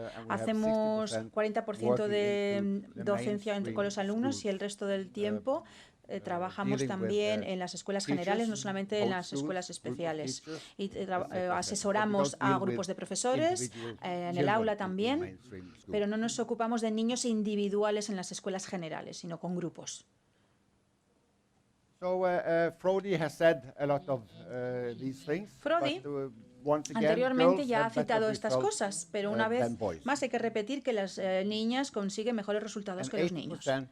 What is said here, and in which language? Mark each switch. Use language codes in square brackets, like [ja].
[es] Hacemos 40% de docencia con los alumnos y el resto del tiempo trabajamos también en las escuelas generales, no solamente en las escuelas especiales. Y asesoramos a grupos de profesores en el aula también, pero no nos ocupamos de niños individuales en las escuelas generales, sino con grupos. [en] Frodi has said a lot of these things. [es] Frodi anteriormente ya ha citado estas cosas, pero una vez más hay que repetir que las niñas consiguen mejores resultados que los niños.